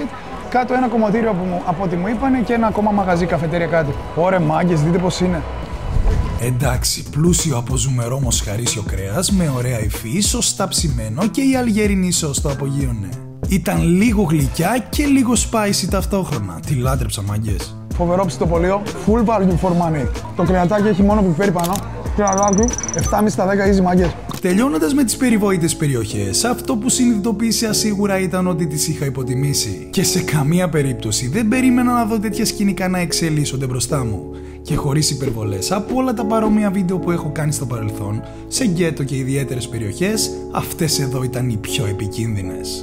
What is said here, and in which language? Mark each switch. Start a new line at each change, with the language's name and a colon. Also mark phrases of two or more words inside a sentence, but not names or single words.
Greek: Κάτω ένα κομμωτήριο από ό,τι μου είπανε και ένα ακόμα μαγαζί, καφετέρια κάτι. Ωραία μάγκες, δείτε πώς είναι. Εντάξει, πλούσιο από ζουμερό μοσχαρίσιο κρέας με ωραία υφή, σωστά ψημένο και η αλγερινή σως το απογείωνε. Ήταν λίγο γλυκιά και λίγο spicy ταυτόχρονα. Τη λάτρεψα, μάγκες. Φοβερό ψητοπολείο,
English: full value for money.
Greek: Το κρεατάκι έχει μόνο πιπέρι πάνω. Κρεατάκι, 7,5 στα 10 easy, μάγκες. Τελειώνοντας με τις περιβόητες περιοχές, αυτό που συνειδητοποίησα σίγουρα ήταν ότι τις είχα υποτιμήσει. Και σε καμία περίπτωση δεν περίμενα να δω τέτοια σκηνικά να εξελίσσονται μπροστά μου. Και χωρίς υπερβολές, από όλα τα παρόμοια βίντεο που έχω κάνει στο παρελθόν, σε γκέτο και ιδιαίτερες περιοχές, αυτές εδώ ήταν οι πιο επικίνδυνες.